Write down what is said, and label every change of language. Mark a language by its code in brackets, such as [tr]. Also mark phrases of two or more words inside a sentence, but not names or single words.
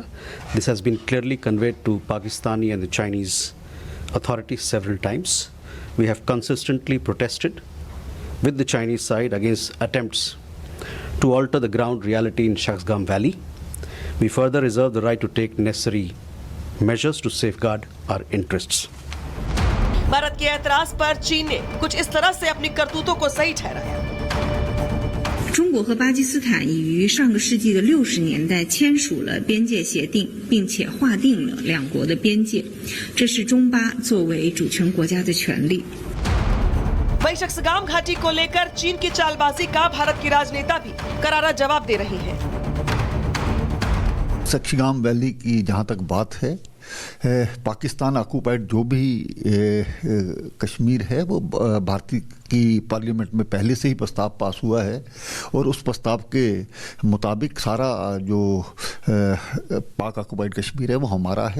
[en] This has been clearly conveyed to Pakistani and the Chinese authorities several times. We have consistently protested with the Chinese side against attempts to alter the ground reality in Shaksgam Valley. We further reserve the right to take necessary measures to safeguard our interests. [hi] भारत के ऐतराज पर चीन ने कुछ इस तरह से अपनी करतूतों को सही ठहराया। [zh] 中国和巴基斯坦已于上个世纪的60年代签署了边界协定，并且划定了两国的边界，这是中巴作为主权国家的权利。 [hi] वहीं शक्सगाम घाटी को लेकर चीन की चालबाजी का भारत की राजनेता भी करारा जवाब दे रहे हैं। शक्सगाम वैली की जहाँ तक बात है, पाकिस्तान ऑक्यूपाइड जो भी कश्मीर है वो भारतीय की पार्लियामेंट में पहले से ही प्रस्ताव पास हुआ है और उस प्रस्ताव के मुताबिक सारा जो पाक ऑक्यूपाइड कश्मीर है वो हमारा है।